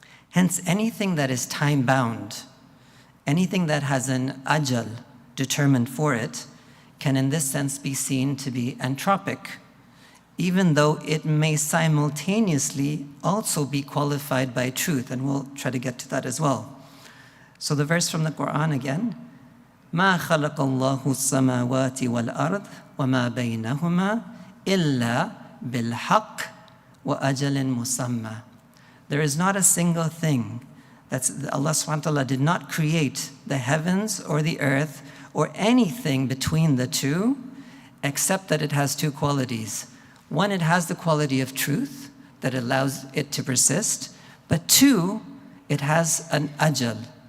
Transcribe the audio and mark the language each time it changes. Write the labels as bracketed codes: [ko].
[en] Hence anything that is time-bound, anything that has an ajal determined for it, can in this sense be seen to be entropic, even though it may simultaneously also be qualified by truth, and we'll try to get to that as well. So the verse from the Quran again, [ar] مَا خَلَقَ اللَّهُ السَّمَاوَاتِ وَالْأَرْضِ وَمَا بَيْنَهُمَا إِلَّا بِالْحَقِّ وَأَجَلٍ مُسَمَّى. [en] There is not a single thing Allah subhanahu wa ta'ala did not create the heavens or the earth or anything between the two, except that it has two qualities. One, it has the quality of truth that allows it to persist, but two, it has an ajal.